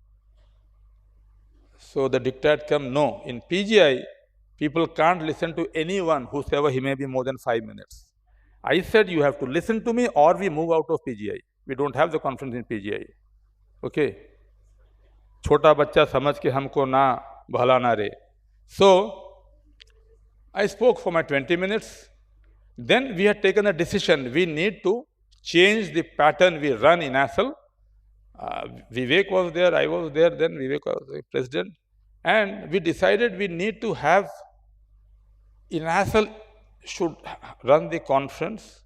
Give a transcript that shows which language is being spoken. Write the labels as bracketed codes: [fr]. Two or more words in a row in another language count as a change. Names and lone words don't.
[en] So the diktat come, no. In PGI, people can't listen to anyone whosoever he may be more than 5 minutes. I said, you have to listen to me or we move out of PGI. We don't have the conference in PGI. Okay? [hi] छोटा बच्चा समझ के हमको ना भला ना रे. [en] So, I spoke for my 20 minutes. Then we had taken a decision. We need to change the pattern we run in INASL. Vivek was there, I was there, then Vivek was the president. And we decided we need to have INASL should run the conference.